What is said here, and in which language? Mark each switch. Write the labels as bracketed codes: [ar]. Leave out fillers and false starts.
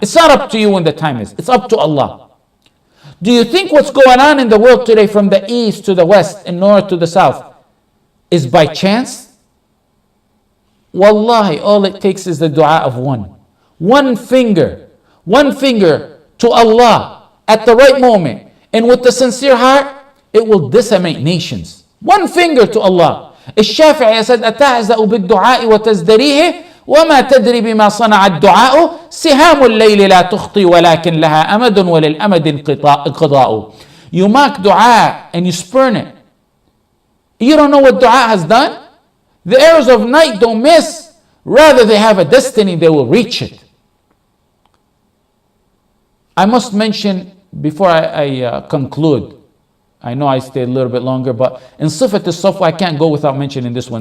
[en] It's not up to you when the time is. It's up to Allah. Do you think what's going on in the world today from the east to the west and north to the south is by chance? Wallahi, all it takes is the dua of one. One finger to Allah at the right moment and with the sincere heart, it will decimate nations. One finger to Allah. [ar] الشافعي said أتعزأ بالدعاء وتزدريه وما تدري بما صنع الدعاء سهام الليل لا تخطي ولكن لها أمد وللأمد انقضاء. [en] You mock dua and you spurn it. You don't know what dua has done? The arrows of night don't miss. Rather, they have a destiny, they will reach it. I must mention before I conclude, I know I stayed a little bit longer, but in Sifat al-Safwa, I can't go without mentioning this one.